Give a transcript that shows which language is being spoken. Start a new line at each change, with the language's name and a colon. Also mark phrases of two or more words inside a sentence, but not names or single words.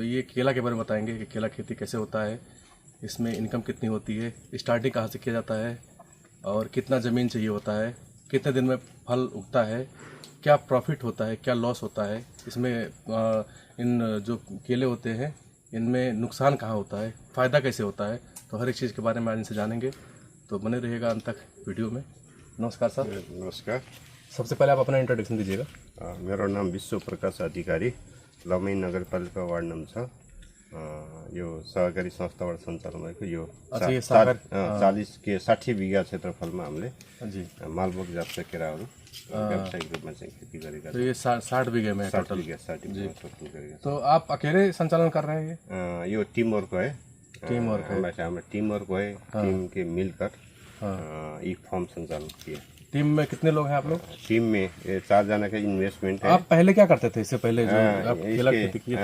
Hindi: ये केला के बारे में बताएंगे कि केला खेती कैसे होता है, इसमें इनकम कितनी होती है, स्टार्टिंग कहाँ से किया जाता है, और कितना ज़मीन चाहिए होता है, कितने दिन में फल उगता है, क्या प्रॉफिट होता है, क्या लॉस होता है इसमें, इन जो केले होते हैं इनमें नुकसान कहाँ होता है, फ़ायदा कैसे होता है, तो हर एक चीज़ के बारे में आज इनसे जानेंगे, तो बने रहिएगा अंत तक वीडियो में। नमस्कार सर। नमस्कार। सबसे पहले आप अपना इंट्रोडक्शन दीजिएगा।
Nepali: मेरो नाम विश्व प्रकाश अधिकारी, लमही नगरपालिका वार्ड नंबर 6, यो सहकारी संस्थाबाट सञ्चालन भएको यो 60 बिघा क्षेत्रफलमा हामीले जी मालभोग जातका केराहरू व्यावसायिक रूपमा चाहिँ खेती गरेका
Hindi: तो ये 60 बीघे में है 60 टोटल।
Nepali: बिघा 60 बिघा टोटल गरेका
Hindi: तो आप अकेले संचालन कर रहे हैं ये? यो
English: team work
Hindi: है,
English: team work
Hindi: है, हमारा
English: team work
Hindi: है, टीम के मिलकर ये फॉर्म संचालन किया। टीम में कितने लोग हैं आप लोग? टीम में 4 जना का इन्वेस्टमेंट है। आप पहले क्या करते थे इससे पहले जो आप केला खेती किए?